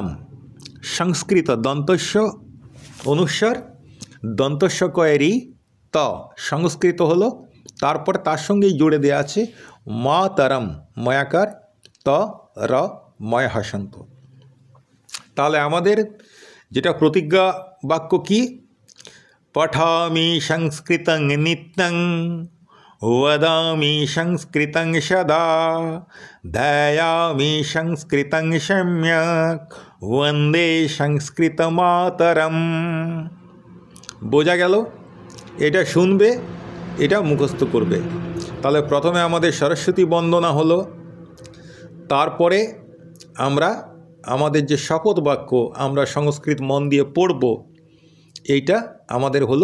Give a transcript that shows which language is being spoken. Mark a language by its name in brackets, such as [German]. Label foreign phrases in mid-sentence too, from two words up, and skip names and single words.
[Bangla] সংস্কৃত দন্তস্ব অনুস্বার, দন্তস্ব কয়েরই ত, সংস্কৃত হলো, তারপরে তার সঙ্গেই জুড়ে দেওয়া আছে মাতরম ময়াকার ত র ময় হসন্ত। তাহলে আমাদের যেটা প্রতিজ্ঞা বাক্য কি, [Sanskrit] পঠামি সংস্কৃতং নিত্যং वदामि संस्कृतं सदा ध्यायामि संस्कृतं सम्यक् वन्दे संस्कृतमातरम। [Bangla] বোঝা গেল? এটা শুনবে, এটা মুখস্থ করবে। তাহলে প্রথমে আমাদের সরস্বতী বন্দনা হলো, তারপরে আমরা আমাদের যে শপথ বাক্য আমরা সংস্কৃত মন দিয়ে পড়ব, এইটা আমাদের হলো।